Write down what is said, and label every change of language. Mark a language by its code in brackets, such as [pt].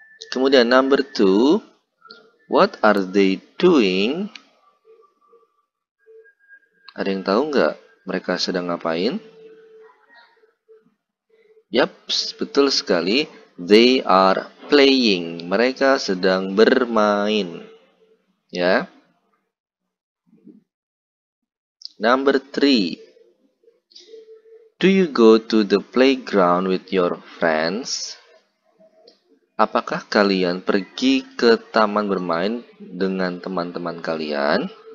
[en] Kemudian number 2, what are they doing? [id] Ada yang tahu nggak mereka sedang ngapain? Yaps, betul sekali. [en] They are playing. [id] Mereka sedang bermain. Ya. [en] Number 3. Do you go to the playground with your friends? [id] Apakah kalian pergi ke taman bermain dengan teman-teman kalian?